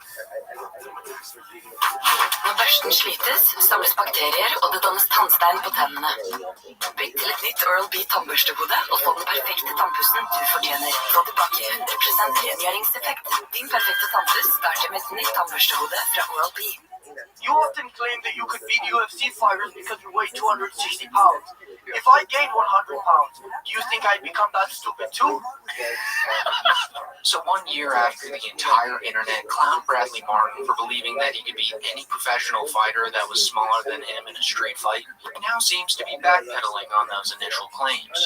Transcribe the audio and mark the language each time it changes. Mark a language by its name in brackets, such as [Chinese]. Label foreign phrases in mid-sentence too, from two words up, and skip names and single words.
[Norwegian] Når børsten slites, samles bakterier, og det dannes tannstein på tennene. Bytt til et nytt Oral-B tannbørstehode og få den perfekte tannpussen du fortjener. Få tilbake 100% rengjøringseffekt. Din perfekte tannpuss starter med et nytt tannbørstehode fra Oral-B. [English] You often claim that you could beat UFC fighters because you weigh 260 pounds. If I gained 100 pounds, do you think I'd become that stupid too? So 1 year after the entire internet clowned Bradley Martin for believing that he could beat any professional fighter that was smaller than him in a street fight, he now seems to be backpedaling on those initial claims.